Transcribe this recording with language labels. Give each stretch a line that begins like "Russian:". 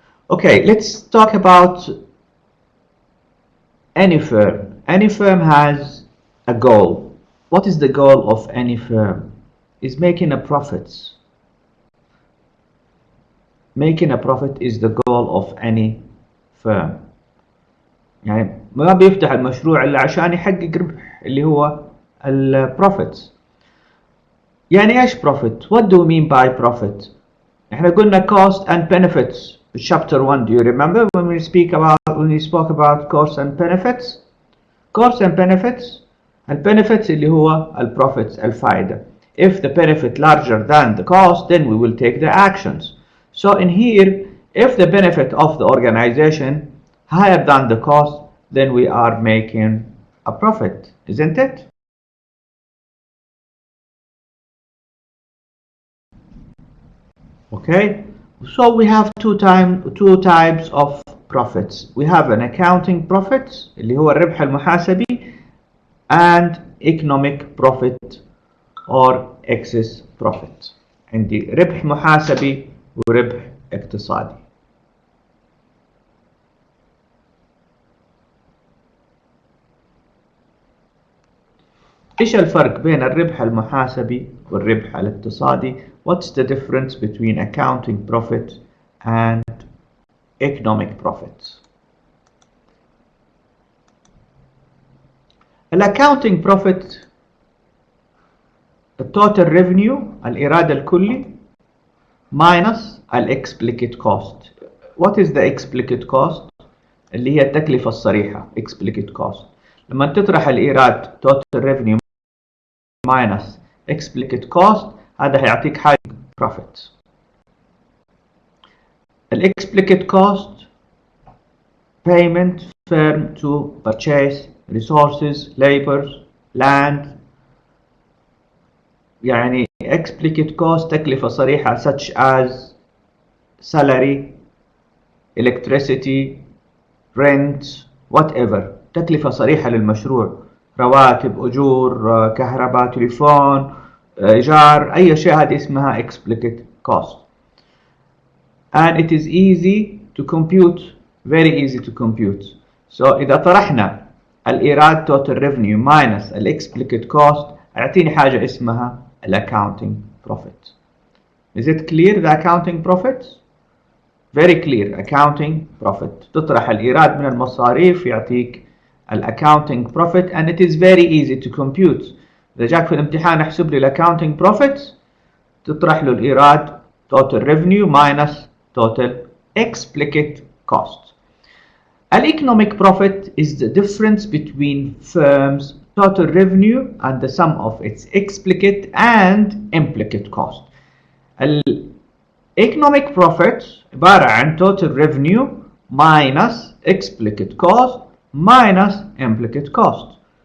English: Okay, let's talk about any firm. Any firm has a goal. What is the goal of any firm? Is making a profit. Making a profit is the goal of any firm.
Arabic: يعني ما بيفتح المشروع إلا عشان يحقق ربح اللي هو البروفيت. يعني إيش profit?
English: What do we mean by profit?
Arabic: إحنا قلنا
English: cost and benefits in chapter 1. Do you remember when we spoke about costs and benefits? Costs and benefits.
Arabic: البنفيتس اللي هو البروفيتس الفائدة.
English: If the benefit larger than the cost, then we will take the actions. So in here, if the benefit of the organization higher than the cost, then we are making a profit, isn't it? Okay, so we have two types of profits. We have an accounting profit
Arabic: اللي هو الربح المحاسبي,
English: and economic profit or excess profit.
Arabic: عندي ربح محاسبي وربح اقتصادي. إيش الفرق بين الربح المحاسبي والربح الاقتصادي?
English: What's the difference between accounting profit and economic profit? Accounting profit, the total revenue,
Arabic: الإيراد الكلي,
English: minus explicit cost. What is the explicit cost?
Arabic: اللي هي التكلفة الصريحة,
English: explicit cost.
Arabic: لما تطرح الإيراد
English: total revenue minus explicit cost
Arabic: هذا هيعطيك حاجة profit.
English: explicit cost payment firm to purchase resources, labor, land.
Arabic: يعني
English: explicit cost
Arabic: تكلفة صريحة
English: such as salary, electricity, rent, whatever.
Arabic: تكلفة صريحة للمشروع، رواتب، أجور، كهرباء، تليفون، إيجار، أي شيء هذه اسمها explicit cost.
English: And it is easy to compute, very easy to compute. So
Arabic: إذا طرحنا الإيراد
English: total revenue minus explicit cost
Arabic: يعطيني حاجة اسمها
English: accounting profit. Is it clear the accounting profit? Very clear. accounting profit.
Arabic: تطرح الإيراد من المصاريف يعطيك
English: accounting profit and it is very easy to compute.
Arabic: إذا جاك في الامتحان احسب لي
English: accounting profit
Arabic: تطرح له الإيراد
English: total revenue minus total explicit cost. Economic profit is the difference between firm's total revenue and the sum of its explicit and implicit cost. Economic profit
Arabic: عبارة عن
English: total revenue minus explicit cost minus implicit cost.